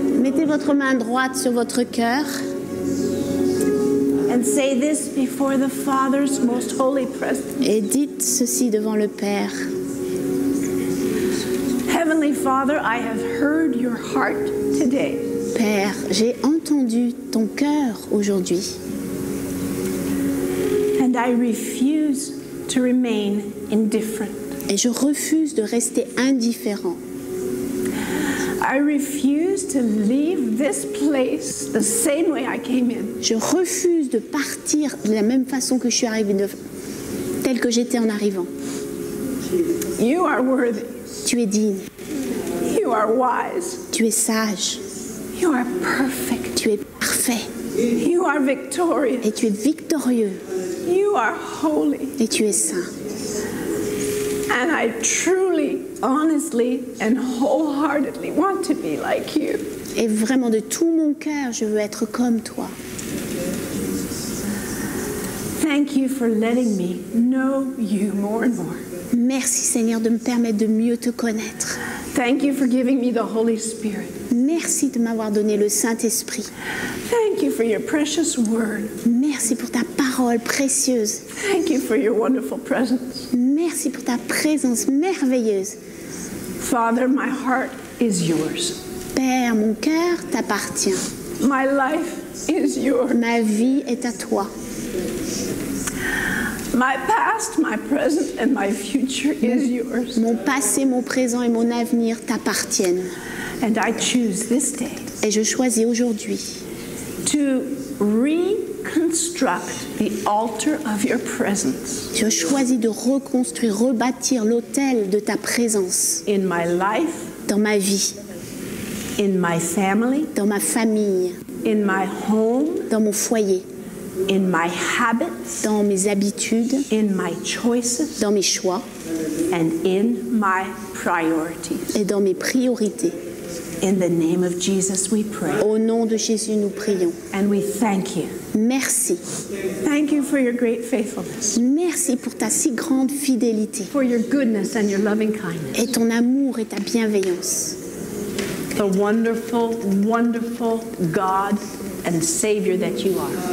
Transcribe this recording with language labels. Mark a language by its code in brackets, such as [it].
[fr] Mettez votre main droite sur votre cœur [en] and say this before the Father's most holy presence. [fr] et dites ceci devant le Père. [en] Heavenly Father, I have heard your heart today. [fr] Père, j'ai entendu ton cœur aujourd'hui [en] And I refuse to remain indifferent. [fr] et je refuse de rester indifférent. [en] I refuse to leave this place the same way I came in. [fr] Je refuse de partir de la même façon que je suis arrivée, telle que j'étais en arrivant. [en] You are worthy. [fr] Tu es digne, [en] You are wise. [fr] tu es sage, [en] You are perfect. [fr] tu es parfait [en] You are victorious. [fr] et tu es victorieux [en] You are holy. [fr] et tu es saint. [en] And I truly, honestly, and wholeheartedly want to be like you. [fr] Et vraiment de tout mon cœur, je veux être comme toi. [en] Thank you for letting me know you more and more. [fr] Merci Seigneur de me permettre de mieux te connaître. [en] Thank you for giving me the Holy Spirit. [fr] Merci de m'avoir donné le Saint-Esprit. [en] Thank you for your precious word. [fr] Merci pour ta parole précieuse. [en] Thank you for your wonderful presence. [fr] Merci pour ta présence merveilleuse. [en] Father, my heart is yours. [fr] Père, mon cœur t'appartient. [en] My life is yours. [fr] Ma vie est à toi. [en] My past, my present, and my future is yours. [fr] Mon passé, mon présent et mon avenir t'appartiennent. [en] And I choose this day [fr] Et je choisis aujourd'hui [en] to reconstruct the altar of your presence [fr] je choisis de reconstruire, rebâtir l'autel de ta présence [en] in my life, [fr] dans ma vie, [en] in my family, [fr] dans ma famille, [en] in my home, [fr] dans mon foyer, [en] in my habits, [fr] dans mes habitudes, [en] in my choices, [fr] dans mes choix [en] and in my priorities. [fr] et dans mes priorités. [en] In the name of Jesus we pray. [fr] Au nom de Jésus, nous prions. [en] And we thank you. [fr] Merci. [en] Thank you for your great faithfulness, [fr] Merci pour ta si grande fidélité [en] for your goodness and your loving kindness. [fr] et ton amour et ta bienveillance. [en] The wonderful, wonderful God and Savior that you are.